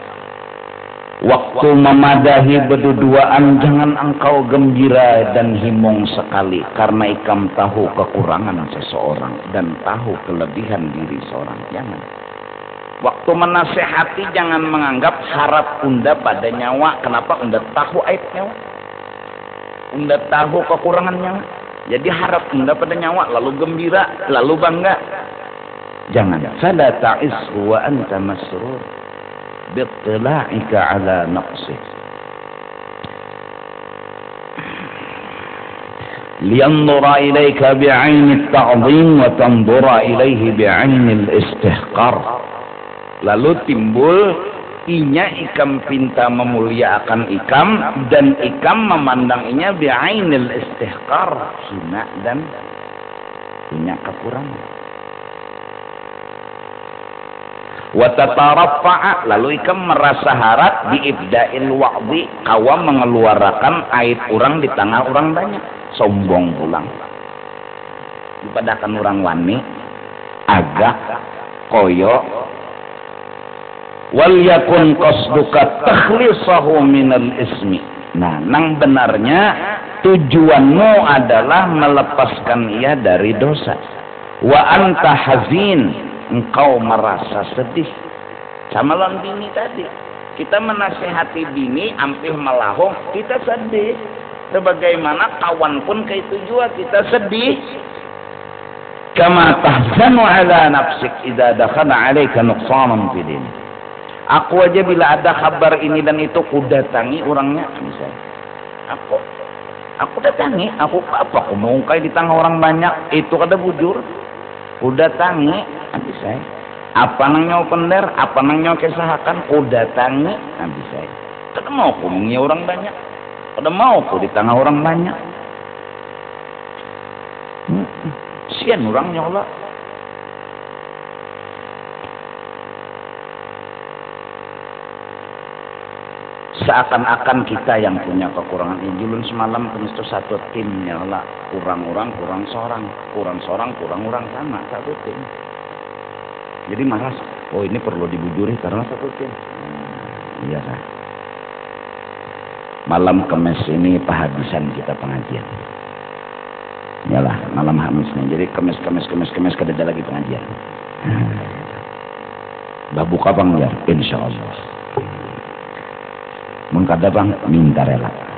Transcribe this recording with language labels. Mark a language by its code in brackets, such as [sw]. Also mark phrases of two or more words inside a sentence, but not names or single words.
[bjn] Waktu memadahi berduduaan jangan engkau gembira dan himong sekali karena ikam tahu kekurangan seseorang dan tahu kelebihan diri seorang. Jangan. Waktu menasehati jangan menganggap harap unda pada nyawa. Kenapa? Unda tahu aib nyawa. Unda tahu kekurangan nyawa. Jadi harap unda pada nyawa lalu gembira, lalu bangga. Jangan. [ar] فلا تعيش وأنت مسرور باطلاعك على نقصه. لينظر إليك بعين التعظيم وتنظر إليه بعين الاستحقار. [bjn] Lalu timbul inya ikam pinta memuliakan ikam dan ikam memandang inya [ar] بعين الاستحقار, [bjn] hina dan punya kekurangan. Wa tataraffa'a, lalu ikam merasa harap [ar] بإبداء الوعظ, [bjn] kawa mengeluarkan aib orang di tengah orang banyak, sombong pulang. Dipadakan orang wani agak koyo. [ar] وليكن قصدك تخليصه من الإثم. [bjn] Nah, nang benarnya tujuanmu adalah melepaskan ia dari dosa. [ar] وأنت حزين, [bjn] engkau merasa sedih. Sama lawan bini tadi, kita menasehati bini ampih melahong, kita sedih. Sebagaimana kawan pun kayak itu juga kita sedih. [ar] كما تحزن على نفسك إذا دخل عليك نقصان في دين. [bjn] Aku aja bila ada kabar ini dan itu ku datangi orangnya, misalnya. Aku datangi, aku apa? Aku mau kayak di tengah orang banyak, itu kada bujur. Ku datangi, misalnya. Apa nang nyawa pender, apa nang nyawa kesahakan, ku datangi, misalnya. Kada mau ku mengi orang banyak, kada mau ku di tengah orang banyak. Sian orang nyola. Seakan-akan kita yang punya kekurangan. Julun semalam kemis itu satu timnya lah, kurang orang kurang seorang, kurang orang sama satu tim. Jadi malas, oh ini perlu dibujuri karena satu tim. Iya kan. Malam kemis ini penghabisan kita pengajian. Yalah malam Hamisnya. Jadi kemis kada ada lagi pengajian. Bah buka bang ya, [ar] إن شاء الله. [bjn] Mengkada bang minta rela.